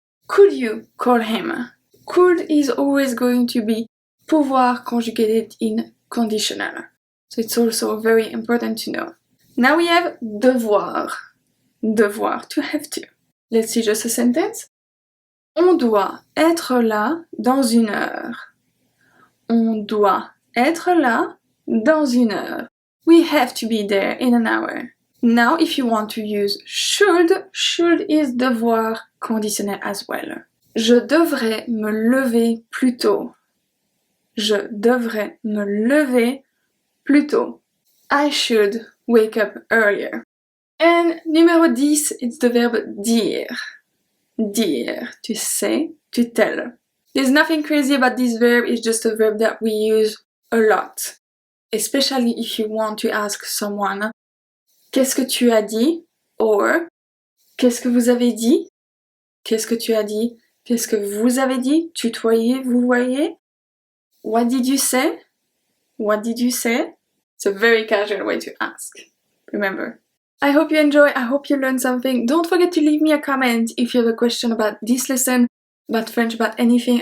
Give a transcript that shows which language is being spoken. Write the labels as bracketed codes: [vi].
[en] Could you call him? Could is always going to be pouvoir conjugated in conditional. So it's also very important to know. Now we have devoir. Devoir, to have to. Let's see just a sentence. [fr] On doit être là dans une heure. On doit être là dans une heure. [en] We have to be there in an hour. Now if you want to use should is [fr] devoir conditionnel [en] as well. [fr] Je devrais me lever plus tôt. Je devrais me lever plus tôt. [en] I should wake up earlier. And numéro 10, it's the verb dire. Dire, to say, to tell. There's nothing crazy about this verb, it's just a verb that we use a lot. Especially if you want to ask someone, [fr] qu'est-ce que tu as dit? Or, qu'est-ce que vous avez dit? Qu'est-ce que tu as dit? Qu'est-ce que vous avez dit? Tutoyer, vous voyez? [en] What did you say? What did you say? It's a very casual way to ask. Remember. I hope you enjoy, I hope you learned something. Don't forget to leave me a comment if you have a question about this lesson, about French, about anything.